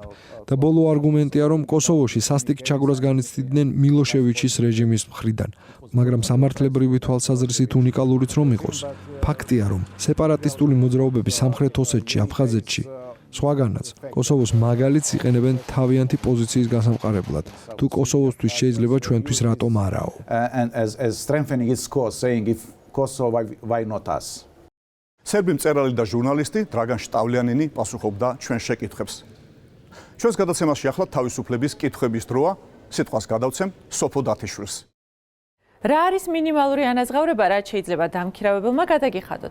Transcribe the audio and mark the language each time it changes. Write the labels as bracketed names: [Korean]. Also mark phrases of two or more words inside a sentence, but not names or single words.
[Georgian] და ბოლო არგუმენტია, რომ კოსოვოში სასტიკ ჩაგვრას განიცდიდნენ მილოშევიჩის რეჟიმის მხრიდან, მაგრამ სამართლებრივი თვალსაზრისით უნიკალურიც რომ იყოს, ფაქტია, რომ სეპარატისტული მოძრაობები სამხრეთ ოსეთში, აფხაზეთში სხვაგანაც, კოსოვოს მაგალითს იყენებენ თავიანთი პოზიციის გასამყარებლად. თუ კოსოვოსთვის შეიძლება, ჩვენთვის რატომ არაო? [English] And as strengthening its cause, saying if Kosovo, why not us? [Georgian] სერბი მწერალი და ჟურნალისტი დრაგან შტავლიანინი პასუხობდა ჩვენ შეკითხვებს. ჩვენს გადაცემაში ახლა თავისუფლების კითხვების დროა. სიტყვას გადავცემ სოფო დათიშვილს. რა არის მინიმალური ანაზღაურება, რაც შეიძლება დამქირავებელმა გადაგიხადოთ?